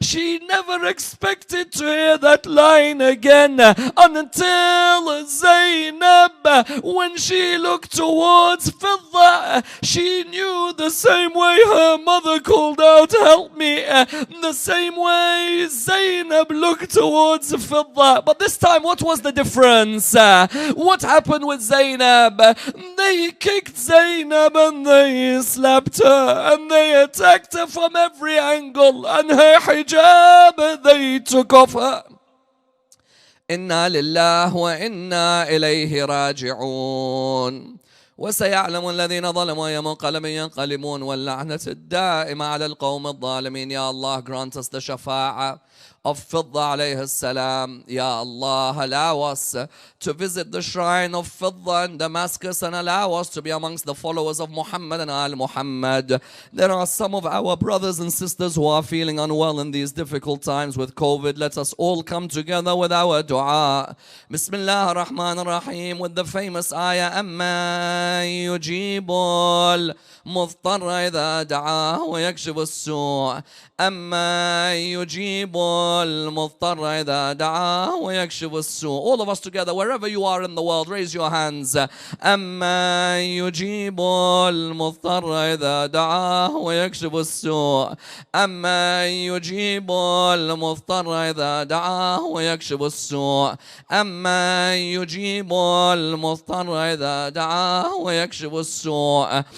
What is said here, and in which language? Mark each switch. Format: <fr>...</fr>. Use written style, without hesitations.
<en>She never expected to hear that line again until Zainab, when she looked towards Fidha, she knew the same way her mother called out, help me, the same way Zainab looked towards Fidha. But this time, what was the difference? What happened with Zainab? They kicked Zainab and they slapped her and they attacked her from every angle, and her hijab they took off her.</en> <ar>إنا لله وإنا إليه راجعون. وسيعلم الذين ظلموا أي منقلب ينقلبون واللعنة الدائمة على القوم الظالمين.</ar> <en>Ya Allah, grant us the shafa'a of Fidha alayhi salam. Ya Allah, allow us to visit the shrine of Fidha in Damascus and allow us to be amongst the followers of Muhammad and Al Muhammad. There are some of our brothers and sisters who are feeling unwell in these difficult times with COVID. Let us all come together with our dua. Bismillah ar-Rahman ar-Rahim, with the famous ayah,</en> <ar>Amma yujibul مضطر إذا دعاه ويكشف السوء. أما يجيب المضطر إذا دعاه ويكشف السوء.</ar> <en>All of us together, wherever you are in the world, raise your hands.</en> <ar>أما يجيب المضطر إذا دعاه ويكشف السوء. أما يجيب المضطر إذا دعاه ويكشف السوء. أما يجيب المضطر إذا دعاه ويكشف السوء.</ar>